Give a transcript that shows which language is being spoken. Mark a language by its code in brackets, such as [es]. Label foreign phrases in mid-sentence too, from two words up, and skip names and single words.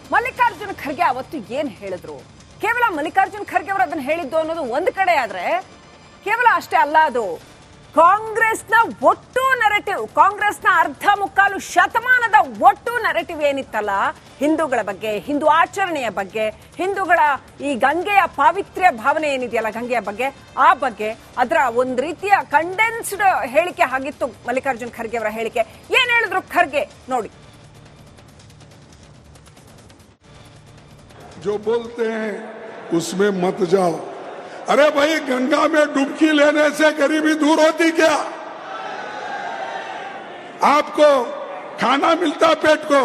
[kn] ಮಲ್ಲಿಕಾರ್ಜುನ ಖರ್ಗೆ ಅವತ್ತು ಏನ್ ಹೇಳಿದ್ರು? ಕೇವಲ ಮಲ್ಲಿಕಾರ್ಜುನ ಖರ್ಗೆ ಅವರು ಅದನ್ನ ಹೇಳಿದ್ದು ಅನ್ನೋದು ಒಂದು ಕಡೆ ಆದ್ರೆ, ಕೇವಲ ಅಷ್ಟೇ ಅಲ್ಲ, ಅದು ಕಾಂಗ್ರೆಸ್ನ ಒಟ್ಟು ನೆರೆಟಿವ್, ಕಾಂಗ್ರೆಸ್ನ ಅರ್ಧ ಮುಕ್ಕಾಲು ಶತಮಾನದ ಒಟ್ಟು ನೆರೆಟಿವ್ ಏನಿತ್ತಲ್ಲ, ಹಿಂದೂಗಳ ಬಗ್ಗೆ, ಹಿಂದೂ ಆಚರಣೆಯ ಬಗ್ಗೆ, ಹಿಂದೂಗಳ ಈ ಗಂಗೆಯ ಪಾವಿತ್ರ್ಯ ಭಾವನೆ ಏನಿದೆಯಲ್ಲ ಗಂಗೆಯ ಬಗ್ಗೆ, ಆ ಬಗ್ಗೆ ಅದರ ಒಂದು ರೀತಿಯ ಕಂಡೆನ್ಸ್ಡ್ ಹೇಳಿಕೆ ಆಗಿತ್ತು ಮಲ್ಲಿಕಾರ್ಜುನ ಖರ್ಗೆ ಅವರ ಹೇಳಿಕೆ. ಏನ್ ಹೇಳಿದ್ರು ಖರ್ಗೆ ನೋಡಿ. [hi] जो बोलते हैं उसमें मत जाओ। अरे भाई, गंगा में डुबकी लेने से गरीबी दूर होती क्या? आपको खाना मिलता पेट को।